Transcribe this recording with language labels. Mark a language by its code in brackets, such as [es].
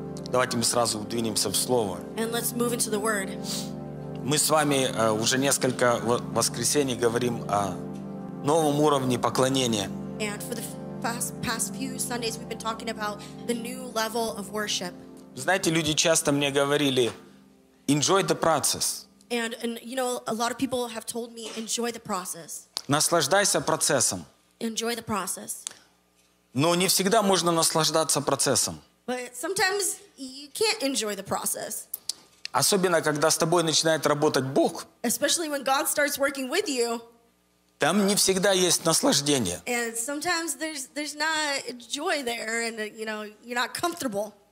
[ru] Давайте мы сразу двинемся в Слово. [en] And let's move into the Word. [ru] Мы с вами уже несколько воскресений говорим о новом уровне поклонения. [en] And for the past few Sundays we've been talking about the new level of worship. [ru] Знаете, люди часто мне говорили, [en] enjoy the process. And you know, a lot of people have told me, enjoy the process. [ru] Наслаждайся процессом. [en] Enjoy the process. [ru] Но не всегда можно наслаждаться процессом. [en] But sometimes you can't enjoy the process. [ru] Особенно, когда с тобой начинает работать Бог. [en] Especially when God starts working with you. [ru] Там не всегда есть наслаждение. [en] And sometimes there's not joy there, and you know, you're not comfortable.